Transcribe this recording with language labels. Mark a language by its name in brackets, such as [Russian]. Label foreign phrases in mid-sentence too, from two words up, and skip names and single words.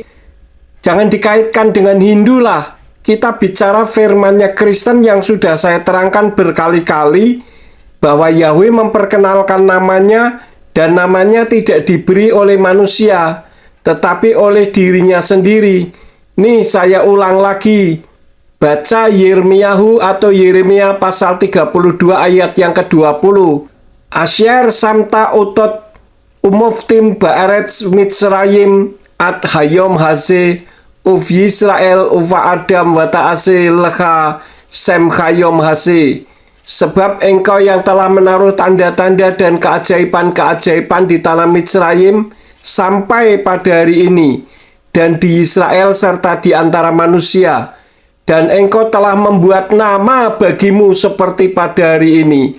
[Indonesian] Jangan dikaitkan dengan Hindu lah. Kita bicara firman-Nya Kristen yang sudah saya terangkan berkali-kali, bahwa Yahweh memperkenalkan namanya, dan namanya tidak diberi oleh manusia, tetapi oleh dirinya sendiri. Nih, saya ulang lagi. Baca Yirmiyahu atau Yeremia pasal 32 ayat yang ke-20. [Hebrew] אשר שמת אתות ומופתים בארץ מצרים עד היום הזה ובישראל ובאדם ותעשה לך שם היום הזה. [Indonesian] Sebab engkau yang telah menaruh tanda-tanda dan keajaiban-keajaiban di tanah Mitzrayim sampai pada hari ini, dan di Israel serta di antara manusia. Dan engkau telah membuat nama bagimu seperti pada hari ini.